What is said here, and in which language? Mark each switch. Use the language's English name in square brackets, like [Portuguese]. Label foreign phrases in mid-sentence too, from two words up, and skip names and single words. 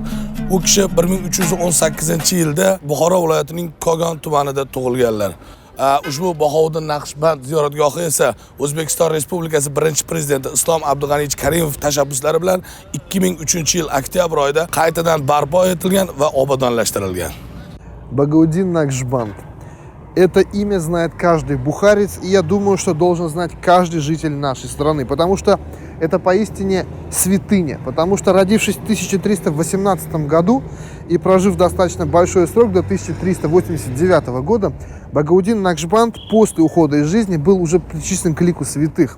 [Uzbek] U kishi 1318-yilda Buxoro viloyatining Kogon tumanida tug'ilganlar. Ushbu Bahovuddin Naqshband ziyoratgohi esa O'zbekiston Respublikasi birinchi prezidenti Islom Abdug'aniyevich Karimov tashabbuslari bilan 2003-yil oktyabr oyida qaytadan barpo etilgan va obodonlashtirilgan. [Russian] Багаудин Накшбанд. Это имя знает каждый бухарец, и я думаю, что должен знать каждый житель нашей страны, потому что это поистине святыня, потому что, родившись в 1318 году и прожив достаточно большой срок до 1389 года, Багаудин Накшбанд после ухода из жизни был уже причислен к лику святых.